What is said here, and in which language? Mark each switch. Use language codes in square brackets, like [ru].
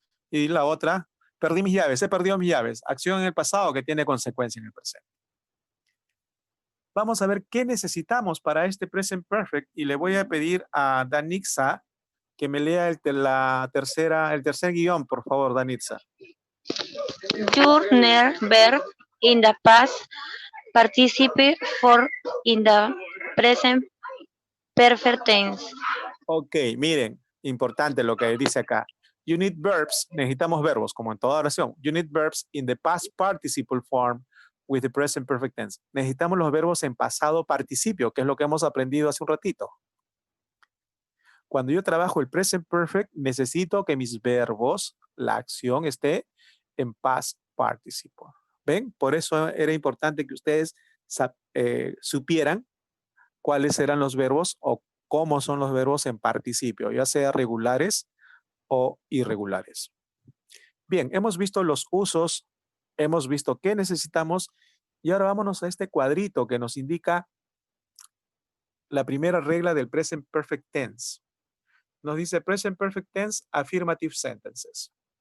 [es] Y la otra, perdí mis llaves, he perdido mis llaves. Acción en el pasado que tiene consecuencia en el presente. Vamos a ver qué necesitamos para este present perfect y le voy a pedir a Danitza que me lea el tercer guión, por favor, Danitza. [en] Journal verb in the past participle for in the present perfect tense. [es] Ok, miren, importante lo que dice acá. You need verbs, necesitamos verbos, como en toda oración. [en] You need verbs in the past participle form with the present perfect tense. [es] Necesitamos los verbos en pasado participio, que es lo que hemos aprendido hace un ratito. Cuando yo trabajo el present perfect, necesito que mis verbos, la acción esté en past participle. ¿Ven? Por eso era importante que ustedes supieran cuáles eran los verbos o cómo son los verbos en participio, ya sea regulares o irregulares. Bien, hemos visto los usos, hemos visto qué necesitamos y ahora vámonos a este cuadrito que nos indica la primera regla del present perfect tense. Nos dice present perfect tense, affirmative sentences.